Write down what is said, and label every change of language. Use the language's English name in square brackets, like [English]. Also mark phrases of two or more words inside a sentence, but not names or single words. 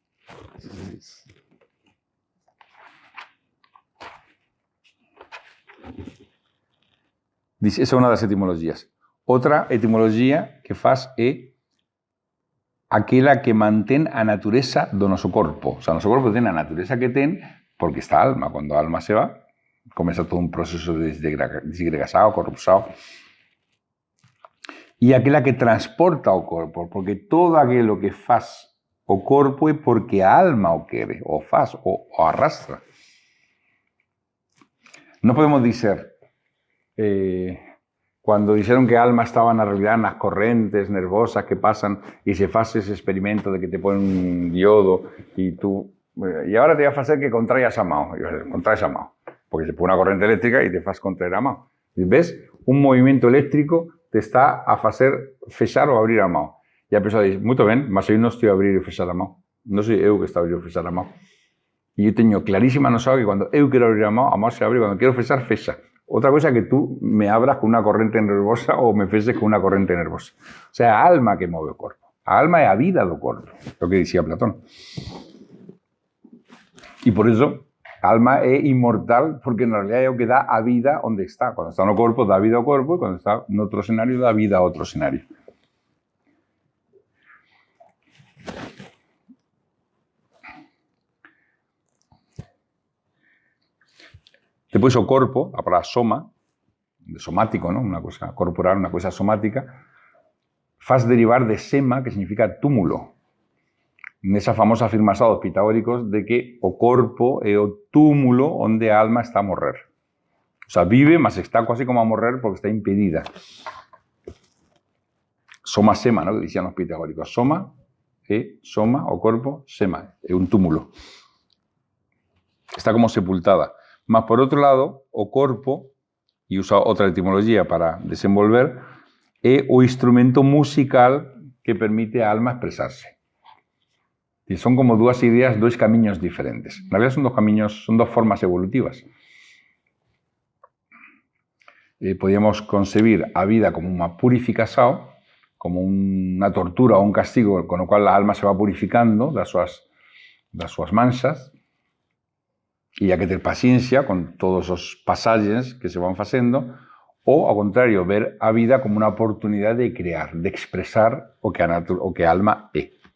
[Galician] Dice, esa é unha das etimoloxías. Outra etimoloxía que faz é aquela que mantén a natureza do noso corpo. O sea, o noso corpo ten a natureza que ten porque está a alma. Cando a alma se va, comeza todo un proceso de disgregação, corrupção. E aquela que transporta o corpo, porque todo aquilo que faz o corpo é porque a alma o quere, o faz, o arrastra. Non podemos dizer, cando dixeron que a alma estaba na realidade nas correntes nervosas que pasan e se faz ese experimento de que te ponen un diodo e tú, e agora te vai a facer que contraias a mão, contraes a mão, porque se pone unha corrente eléctrica e te faz contraer a mão. E ves, un movimento eléctrico te está a facer fechar ou abrir a mão. E a persoa diz, muito ben, mas eu non estou a abrir e fechar a mão. Non sou eu que está a abrir e fechar a mão. E eu teño clarísima noção que cando eu quero abrir a mão se abre, cando quero fechar, fecha. Outra cosa é que tú me abras con unha corrente nervosa ou me fexes con unha corrente nervosa. O sea, a alma que move o corpo. A alma é a vida do corpo, o que dicía Platón. E por iso, alma é inmortal porque en realidad é o que dá a vida onde está. Cuando está no corpo, dá vida ao corpo, e cuando está en outro escenario, dá vida a outro escenario. Depois o corpo, a palabra soma, de somático, ¿no? Una cosa corporal, una cosa somática, faz derivar de sema, que significa túmulo. Nesa famosa afirmación dos pitagóricos de que o corpo é o túmulo onde a alma está a morrer. O sea, vive, mas está casi como a morrer porque está impedida. Soma sema, ¿no? Que dicían os pitagóricos. Soma é soma, o corpo, sema, é un túmulo. Está como sepultada. Mas, por outro lado, o corpo, e usa outra etimología para desenvolver, é o instrumento musical que permite a alma expresarse. Y son como dúas ideas, dois camiños diferentes. Na realidad son dos camiños, son dos formas evolutivas. Podíamos concebir a vida como unha purificación, como unha tortura ou un castigo con o cual a alma se va purificando das súas manchas, e hai que ter paciencia con todos os pasajes que se van facendo, ou, ao contrario, ver a vida como unha oportunidade de crear, de expresar o que a alma é.